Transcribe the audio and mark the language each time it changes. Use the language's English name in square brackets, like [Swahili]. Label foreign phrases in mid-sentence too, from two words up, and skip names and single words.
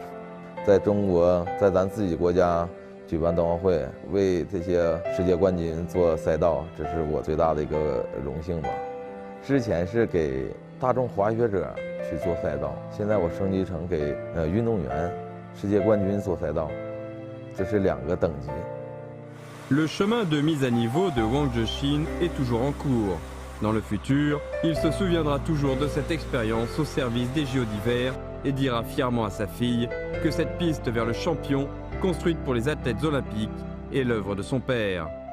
[Chinese] 在中国，在咱自己国家举办冬奥会，为这些世界冠军做赛道，这是我最大的一个荣幸吧。之前是给大众滑雪者去做赛道，现在我升级成给运动员、世界冠军做赛道，这是2个等级。 [French] Le chemin de mise à niveau de Wang Zhexin est toujours en cours. Dans le futur, il se souviendra toujours de cette expérience au service des JO d'hiver et dira fièrement à sa fille que cette piste vers le champion, construite pour les athlètes olympiques, est l'œuvre de son père.